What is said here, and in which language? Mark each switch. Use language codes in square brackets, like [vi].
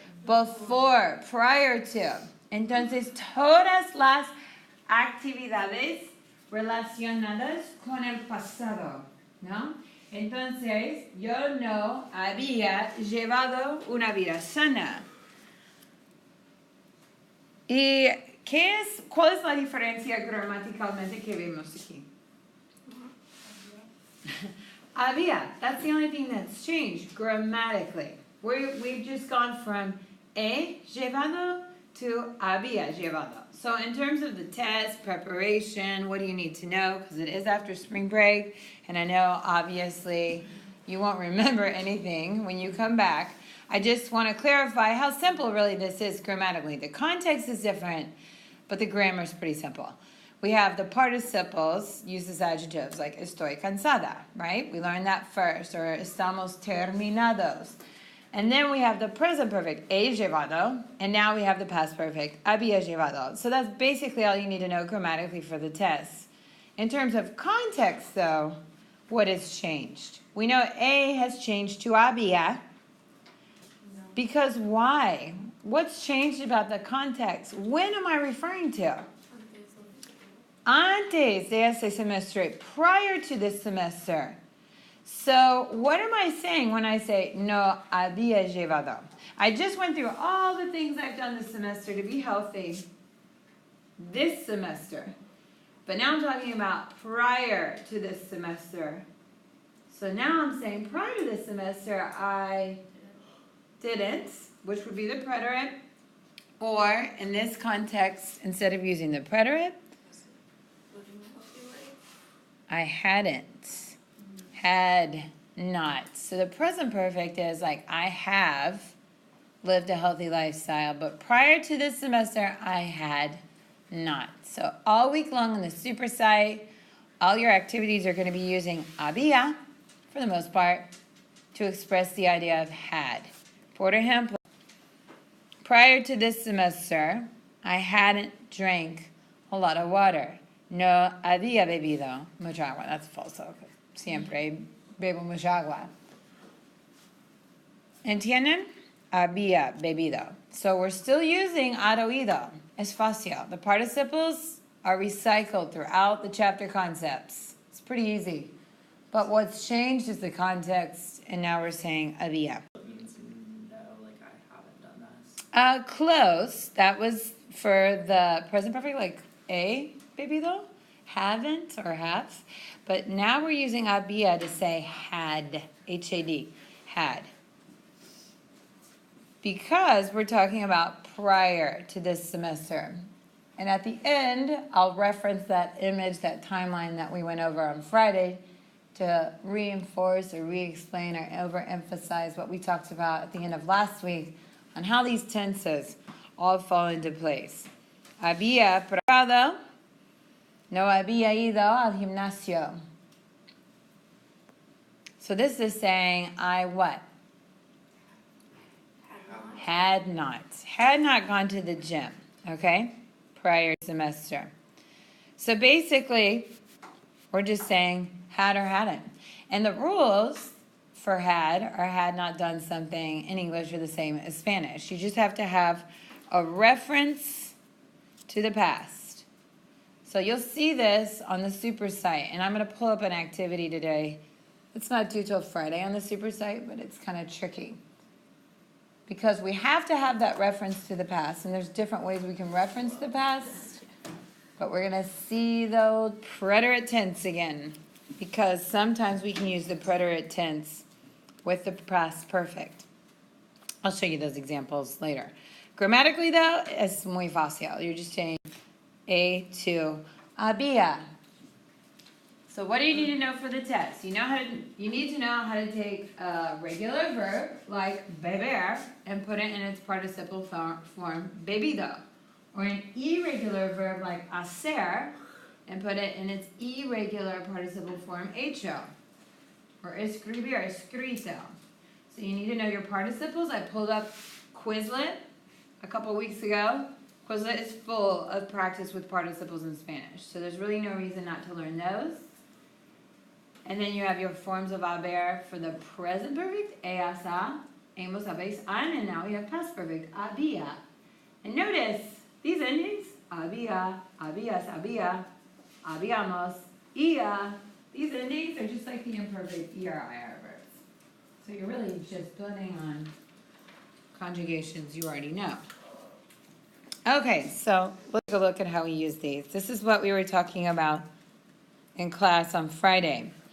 [en] Before, prior to. [es] Entonces, todas las actividades relacionadas con el pasado, ¿no? Entonces, yo no había llevado una vida sana. ¿Y cuál es la diferencia gramaticalmente que vemos aquí? Había. [en] That's the only thing that's changed grammatically. We've just gone from he llevado to había llevado. So in terms of the test, preparation, what do you need to know? Because it is after spring break, and I know obviously you won't remember anything when you come back. I just want to clarify how simple really this is grammatically. The context is different, but the grammar is pretty simple. We have the participles used as adjectives, like [es] estoy cansada, [en] right? We learned that first, or [es] estamos terminados. [en] And then we have the present perfect, he llevado, and now we have the past perfect, había llevado. So that's basically all you need to know grammatically for the test. In terms of context, though, what has changed? We know he has changed to había, because why? What's changed about the context? When am I referring to? [es] Antes de este semestre, [en] prior to this semester. So what am I saying when I say no había llevado? I just went through all the things I've done this semester to be healthy this semester. But now I'm talking about prior to this semester. So now I'm saying prior to this semester, I didn't, which would be the preterite. Or in this context, instead of using the preterite, I hadn't, had not. So the present perfect is like I have lived a healthy lifestyle, but prior to this semester, I had not. So all week long on the super site, all your activities are going to be using había, for the most part, to express the idea of had. [es] Por ejemplo, [en] prior to this semester, I hadn't drank a lot of water. [es] No había bebido mucha agua. [en] That's [es] falso. Siempre bebo mucha agua. ¿Entienden? Había bebido. [en] So we're still using had oído. [es] Es fácil. [en] The participles are recycled throughout the chapter concepts. It's pretty easy. But what's changed is the context, and now we're saying había. It means no, like I haven't done this. Close. That was for the present perfect, like he bebido, haven't or have. But now we're using había to say had, H-A-D, had. Because we're talking about prior to this semester. And at the end, I'll reference that image, that timeline that we went over on Friday to reinforce or re-explain or overemphasize what we talked about at the end of last week on how these tenses all fall into place. [es] Había probado, no había ido al gimnasio. [en] So this is saying I what? Had not. Had not gone to the gym, okay? Prior semester. So basically, we're just saying had or hadn't. And the rules for had or had not done something in English are the same as Spanish. You just have to have a reference to the past. So you'll see this on the super site. And I'm going to pull up an activity today. It's not due till Friday on the super site, but it's kind of tricky. Because we have to have that reference to the past. And there's different ways we can reference the past. But we're going to see the preterite tense again. Because sometimes we can use the preterite tense with the past perfect. I'll show you those examples later. Grammatically, though, [es] es muy fácil. [en] You're just saying a to había. So what do you need to know for the test? You need to know how to take a regular verb like beber and put it in its participle form bebido, or an irregular verb like hacer and put it in its irregular participle form hecho, or escribir, escrito. So you need to know your participles. I pulled up Quizlet a couple weeks ago. Quizlet is full of practice with participles in Spanish, so there's really no reason not to learn those. And then you have your forms of haber for the present perfect, asa, hemos, habéis, han, and now we have past perfect, había. And notice these endings, había, habías, había, habíamos, ia. These endings are just like the imperfect ER/IR verbs. So you're really just building on conjugations you already know. Okay, so let's take a look at how we use these. This is what we were talking about in class on Friday.